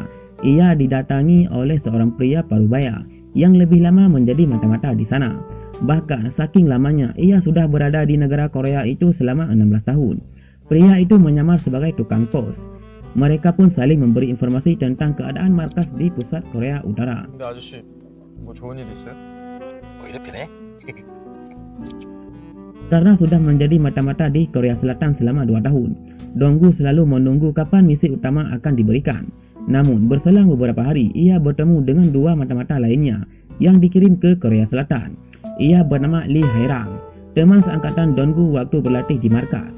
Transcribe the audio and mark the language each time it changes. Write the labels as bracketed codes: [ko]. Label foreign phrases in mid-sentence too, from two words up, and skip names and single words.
[id] Ia didatangi oleh seorang pria parubaya yang lebih lama menjadi mata-mata di sana. Bahkan saking lamanya ia sudah berada di negara Korea itu selama 16 tahun. Pria itu menyamar sebagai tukang pos. Mereka pun saling memberi informasi tentang keadaan markas di pusat Korea Utara. [ko] 근데 아저씨 뭐 좋은 일 있어요? 이렇게 돼? [id] Karena sudah menjadi mata-mata di Korea Selatan selama 2 tahun, Donggu selalu menunggu kapan misi utama akan diberikan. Namun, berselang beberapa hari, ia bertemu dengan 2 mata-mata lainnya yang dikirim ke Korea Selatan. Ia bernama Lee Hae Rang, teman seangkatan Donggu waktu berlatih di markas.